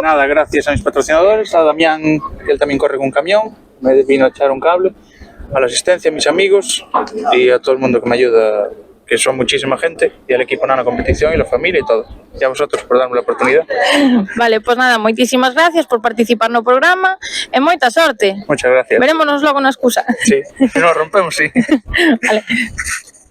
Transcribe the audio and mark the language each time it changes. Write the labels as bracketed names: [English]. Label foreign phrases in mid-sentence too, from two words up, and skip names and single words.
[Spanish] Nada, gracias a mis patrocinadores, a Damián, que él también corre con un camión, me vino a echar un cable, a la asistencia, a mis amigos y a todo el mundo que me ayuda, que son muchísima gente, y al equipo Nano Competición y la familia y todo. Y a vosotros por darme la oportunidad. [Galician] Vale, pues nada, moitísimas gracias por participar no programa e moita sorte. [Spanish] Muchas gracias. [Galician] Verémonos logo na excusa. [Spanish] Sí, si no rompemos, sí. [Galician] Vale.